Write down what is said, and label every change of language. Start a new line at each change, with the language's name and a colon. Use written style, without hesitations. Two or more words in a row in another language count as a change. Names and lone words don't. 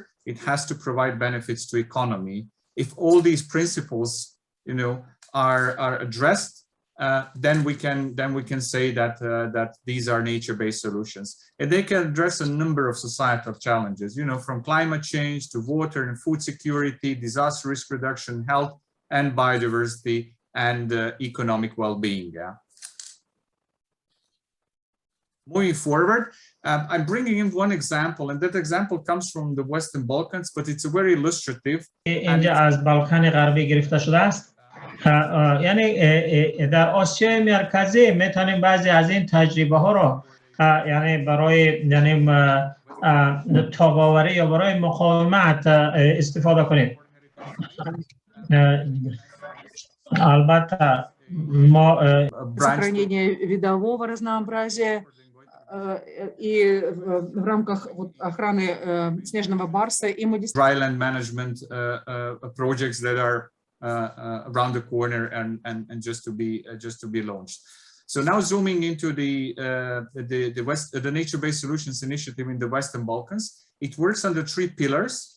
English: It has to provide benefits to economy. If all these principles, you know, are addressed, then we can say that these are nature-based solutions, and they can address a number of societal challenges, you know, from climate change to water and food security, disaster risk reduction, health and biodiversity, and economic well-being. Yeah. Moving forward, I'm bringing in one example, and that example comes from the Western Balkans, but it's a very illustrative.
Persian: اینجا از بالکان غربی گرفته شده است. یعنی در آسیای مرکزی میتونیم بعضی از این تجربه ها رو یعنی برای تاب‌آوری یا برای مقاومت استفاده کنیم. البته ما
Russian: сохранение видового разнообразия и в рамках охраны снежного барса и мы
English: dryland management projects that are around the corner and just to be launched. So now zooming into the nature-based solutions initiative in the Western Balkans, it works under 3 pillars.